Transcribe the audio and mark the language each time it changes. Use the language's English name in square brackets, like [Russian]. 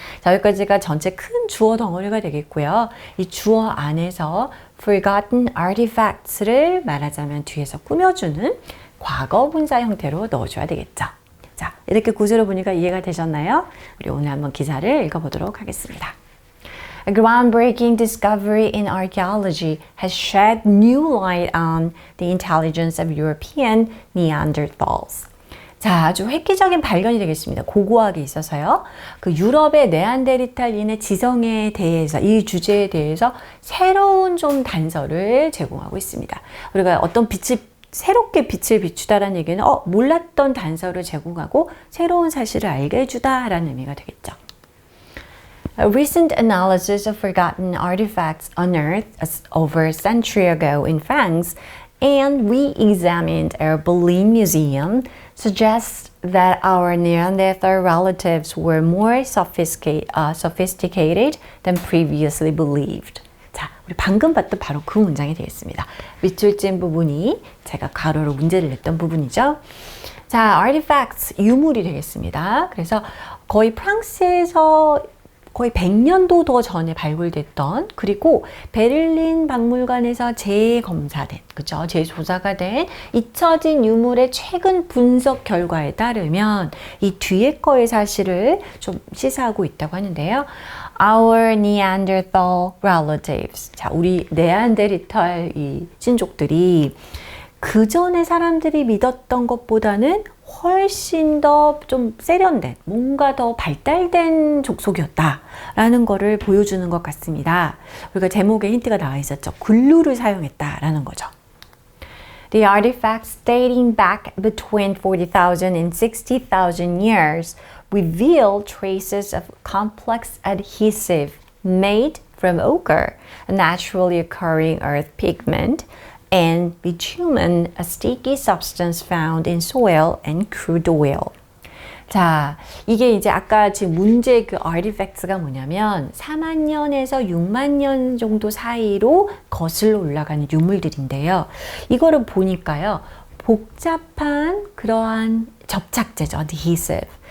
[Korean] 자, 여기까지가 전체 큰 주어 덩어리가 되겠고요. 이 주어 안에서 [English] forgotten artifacts [Korean] 를 말하자면 뒤에서 꾸며주는 과거 분사 형태로 넣어줘야 되겠죠. 자, 이렇게 구조를 보니까 이해가 되셨나요? 우리 오늘 한번 기사를 읽어보도록 하겠습니다. [English] A groundbreaking discovery in archaeology has shed new light on the intelligence of European Neanderthals. [Korean] 자, 아주 획기적인 발견이 되겠습니다. 고고하게 있어서요. 그 유럽의 네안데르탈인의 지성에 대해서, 이 주제에 대해서 새로운 좀 단서를 제공하고 있습니다. 우리가 어떤 새롭게 빛을 비추다라는 얘기는 몰랐던 단서를 제공하고 새로운 사실을 알게 해주다라는 의미가 되겠죠. [English] A recent analysis of forgotten artifacts unearthed over a century ago in France and re-examined at Berlin Museum suggests that our Neanderthal relatives were more sophisticated than previously believed. [Korean] 자, 우리 방금 봤던 바로 그 문장이 되겠습니다. 밑줄 찐 부분이 제가 가로로 문제를 냈던 부분이죠. 자, artifacts, 유물이 되겠습니다. 그래서 거의 프랑스에서 거의 100년도 더 전에 발굴됐던, 그리고 베를린 박물관에서 재검사된, 그죠? 재조사가 된 잊혀진 유물의 최근 분석 결과에 따르면 이 뒤에 거의 사실을 좀 시사하고 있다고 하는데요. [English] Our Neanderthal relatives. [Korean] 자, 우리 네안데르탈 이 친족들이 그 전에 사람들이 믿었던 것보다는 훨씬 더 좀 세련된, 뭔가 더 발달된 족속이었다라는 거를 보여주는 것 같습니다. 우리가 제목에 힌트가 나와 있었죠. 글루를 사용했다라는 거죠. [English] The artifacts dating back between 40,000 and 60,000 years reveal traces of complex adhesive made from ochre, a naturally occurring earth pigment, and bitumen, a sticky substance found in soil and crude oil. [Korean] 자, 이게 이제 아까 지금 문제 그 artifacts가 뭐냐면 4만 년에서 6만 년 정도 사이로 거슬러 올라가는 유물들인데요. 이거를 보니까요. 복잡한 그러한 접착제죠. [English] adhesive.